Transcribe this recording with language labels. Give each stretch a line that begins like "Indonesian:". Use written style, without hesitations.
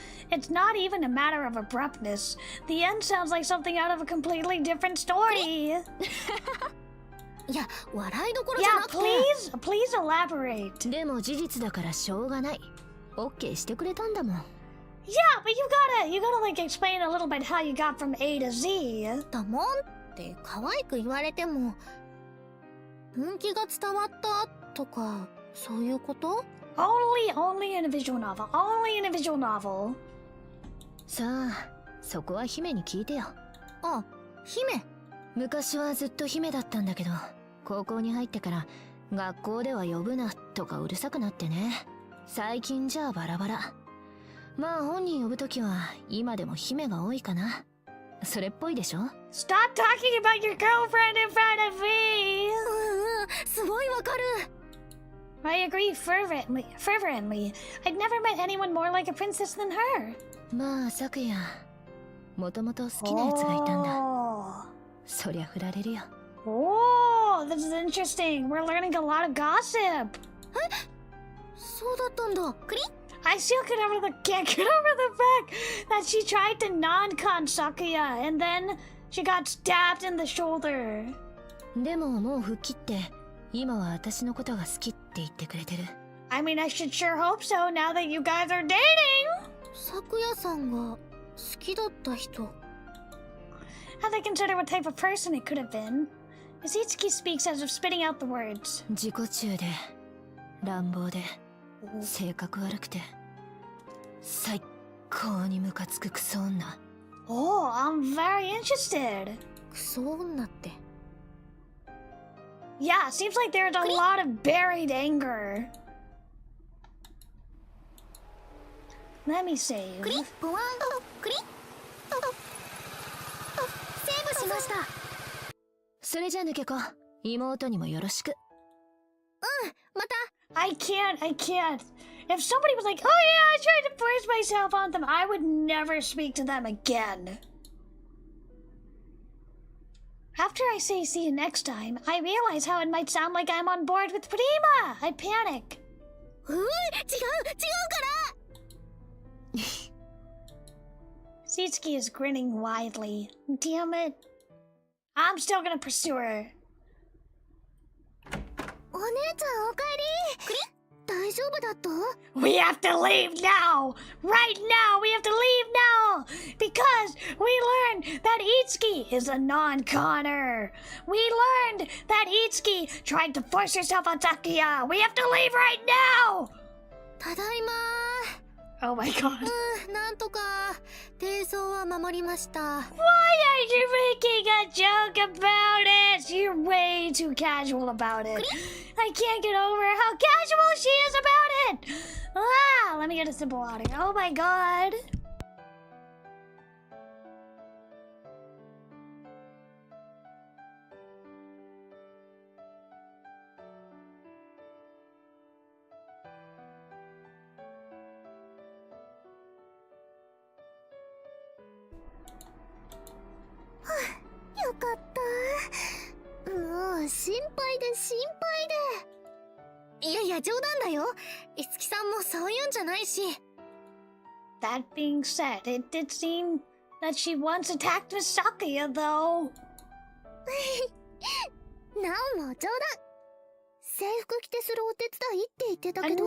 English: It's not even a matter of abruptness. The end sounds like something out of a completely different story.
Japanese: いや、笑いどころじゃなくて。
English: Yeah, please elaborate.
Japanese: でも事実だからしょうがない。OK してくれたんだもん。
English: Yeah, but you gotta like explain a little bit how you got from A to Z.
Japanese: だもんって可愛く言われても、本気が伝わったとかそういうこと？
English: Only in a visual novel. Only in a visual novel.
Japanese: さあ、そこは姫に聞いてよ。あ、姫。昔はずっと姫だったんだけど、高校に入ってから学校では呼ぶなとかうるさくなってね。最近じゃあバラバラ。まあ本人呼ぶときは今でも姫が多いかな。それっぽいでしょ？
English: Stop talking about your girlfriend in front of me.
Japanese: すごいわかる。
English: I agree fervently. I'd never met anyone more like a princess than her.
Japanese: まあ昨夜、もともと好きなやつがいたんだ。そりゃ振られるよ。
English: Oh, this is interesting. We're learning a lot of gossip.
Japanese: そうだったんだ。クリ？
English: I still can't get over the fact that she tried to non-con Sakuya and then she got stabbed in the shoulder.
Japanese: でももう吹っ切って今は私のことが好きって言ってくれてる。
English: I mean, I should sure hope so now that you guys are dating.
Japanese: 咲夜さんが好きだった人。
English: Have they considered what type of person it could have been? Izitsuki speaks as if spitting out the words.
Japanese: 自己中で乱暴で性格悪くて最高にムカつくクソ女。
English: Oh, I'm very interested.
Japanese: クソ女って。
English: Yeah, it seems like there's a lot of buried anger. Let me save.
Japanese: クリボワンクリセーブしました。それじゃ抜け子、妹にもよろしく。また。
English: I can't. If somebody was like, oh yeah, I tried to force myself on them, I would never speak to them again. After I say see you next time, I realize how it might sound like I'm on board with Prima. I panic.
Japanese: 違うから。
English: Sitsuki is grinning widely. Damn it. I'm still gonna pursue her.
Japanese: お姉ちゃんおかえり。クリ大丈夫だと
English: We have to leave now! Right now! We have to leave now! Because we learned that Itsuki is a non-conner! We learned that Itsuki tried to force herself on Takuya! We have to leave right now!
Japanese: ただいま
English: Oh my god.
Japanese: なんとか低層は守りました。
English: Why are you making a joke about it? You're way too casual about it. I can't get over how casual she is about it! Ah, let me get a sip of water. Oh my god.
Japanese: Huh, よかった。もう心配で心配で。いやいや冗談だよ。いつきさんもそういうんじゃないし。
English: That being said, it did seem that she once attacked Miss Sakuya, though.
Japanese: なおも冗談。制服着てするお手伝いって言ってたけど、